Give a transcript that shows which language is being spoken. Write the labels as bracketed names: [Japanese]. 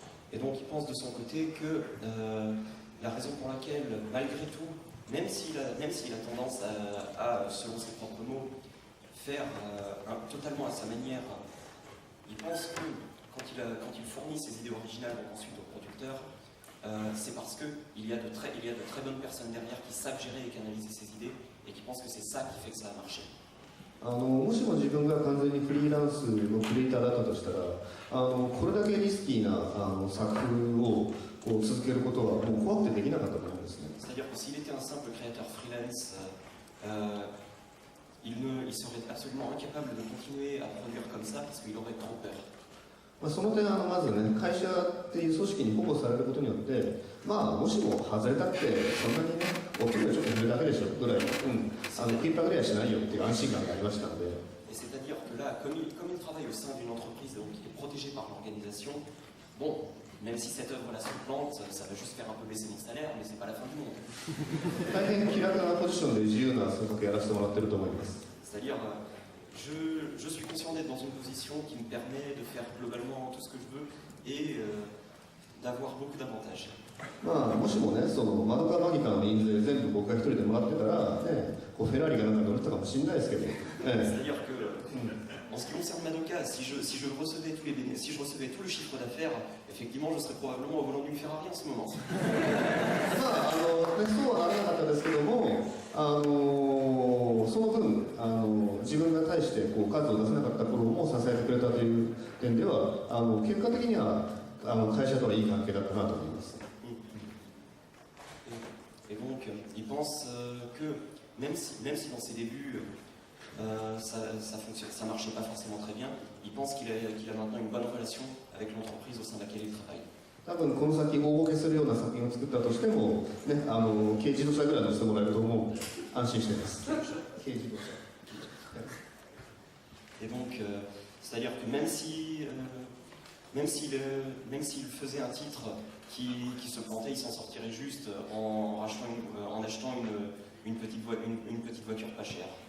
[French] Et donc il pense de son côté que la raison pour laquelle, malgré tout, même s'il a tendance à, selon ses propres mots, faire totalement à sa manière, il pense que quand il fournit ses idées originales ensuite au producteur, c'est parce qu'il y a de très bonnes personnes derrière qui savent gérer et canaliser ces idées et qui pensent que c'est ça qui fait que ça a marché. [Japanese] もしも自分が完全にフリーランスのクリエイターだったとしたらこれだけリスキーな作風をこう続けることはもう怖くてできなかったと思うんですね。 [French] C'est-à-dire que s'il était un simple créateur freelance, il serait absolument incapable de continuer à produire comme ça parce qu'il aurait trop peur. [Japanese] その点まずね会社っていう組織に保護されることによってもしも外れたってそんなにねお給料ちょっと減るだけでしょぐらい食いっぱぐらいはしないよっていう安心感がありましたので。 [French] C'est-à-dire que là, comme il travaille au sein d'une entreprise, donc il est protégé par l'organisation, bon, même si cette œuvre-là se plante, ça va juste faire un peu baisser mon salaire, mais c'est pas la fin du monde. [Japanese] 大変気楽なポジションで自由な創作やらせてもらってると思います。 [French] C'est-à-dire, je suis conscient d'être dans une position qui me permet de faire globalement tout ce que je veux et d'avoir beaucoup d'avantages. [Japanese] もしもねそのマドカマギカの印税全部僕が一人でもらってたらねこうフェラーリがなんか乗れてたかもしれないですけど。 [French] C'est-à-dire que en ce qui concerne Madoka, si je recevais tout le chiffre d'affaires, effectivement, je serais probablement au volant d'une Ferrari en ce moment. [Japanese] そうはならなかったですけどもその分自分が対してこう数を出せなかった頃も支えてくれたという点では結果的には会社とはいい関係だったなと思います。 [French] Et donc, il pense que même si dans ses débuts ça marchait pas forcément très bien, il pense qu'il a maintenant une bonne relation avec l'entreprise au sein de laquelle il travaille. [Japanese] 多分この先大ボケするような作品を作ったとしても、ね、軽自動車ぐらい乗せてもらえると思う安心しています。軽自動車。 [French] Et donc, c'est-à-dire que même s'il faisait un titre qui se plantait, il s'en sortirait juste en achetant une petite voiture pas chère.